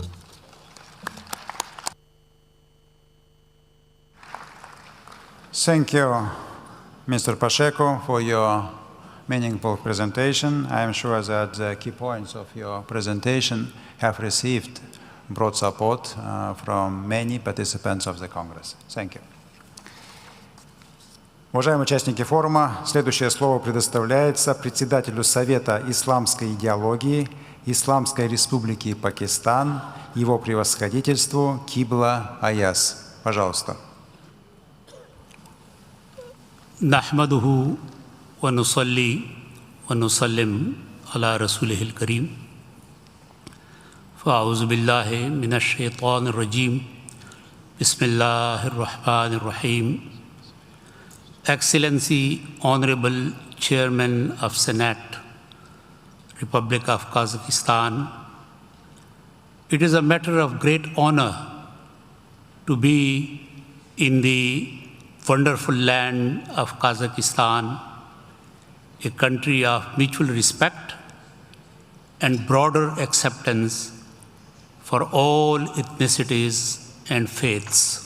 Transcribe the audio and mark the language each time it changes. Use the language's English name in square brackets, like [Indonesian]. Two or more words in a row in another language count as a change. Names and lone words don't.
[English] Thank you, Mr. Pacheco, for your meaningful presentation. I am sure that the key points of your presentation have received broad support from many participants of the Congress. Thank you. [Russian] Уважаемые участники форума, следующее слово предоставляется председателю Совета исламской идеологии Исламской Республики Пакистан, его превосходительству Кибла Аяз. Пожалуйста. [Arabic] نحمده ونصلي ونسلم على رسوله الكريم فأعوذ بالله من الشيطان الرجيم بسم الله الرحمن الرحيم. [English] Excellency, Honorable Chairman of Senat, Republic of Kazakhstan, it is a matter of great honor to be in the wonderful land of Kazakhstan, a country of mutual respect and broader acceptance for all ethnicities and faiths.